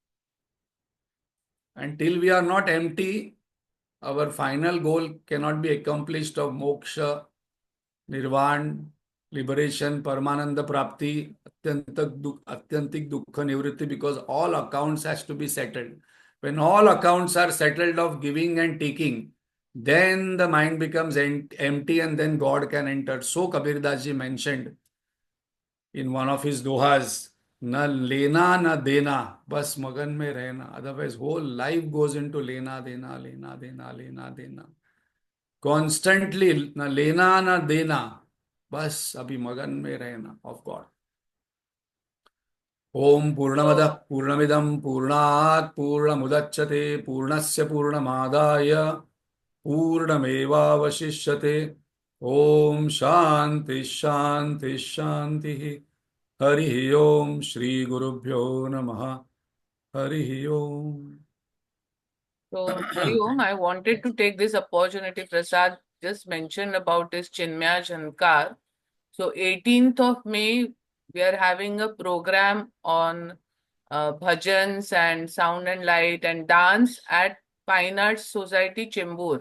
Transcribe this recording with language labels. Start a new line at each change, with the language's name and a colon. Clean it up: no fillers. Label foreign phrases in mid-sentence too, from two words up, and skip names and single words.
English: Until we are not empty, our final goal cannot be accomplished of moksha, nirvana, liberation,
Sanskrit: परमानन्द प्राप्ति, आत्यन्तिक दुःख निवृत्ति,
English: because all accounts has to be settled. When all accounts are settled of giving and taking, then the mind becomes empty and then God can enter. So Kabir Das ji mentioned in one of his dohas,
Hindi: ना लेना ना देना, बस मगन में रहना.
English: Otherwise, whole life goes into
Hindi: लेना देना, लेना देना, लेना देना.
English: Constantly,
Hindi: ना लेना ना देना. बस अभी मगन में रहना
English: of God.
Sanskrit: ओम पूर्णमदः पूर्णमिदं पूर्णात् पूर्णमुदच्यते पूर्णस्य पूर्णमादाय पूर्णमेवावशिष्यते. ओम शांति शांति शांति. हरि ओम श्री गुरुभ्यो नमः. हरि ओम.
English: So,
Sanskrit: हरि ओम,
English: I wanted to take this opportunity. Prasad just mentioned about this Chinmaya Shankar. So, 18th of May, we are having a program on bhajans and sound and light and dance at Fine Arts Society, Chembur.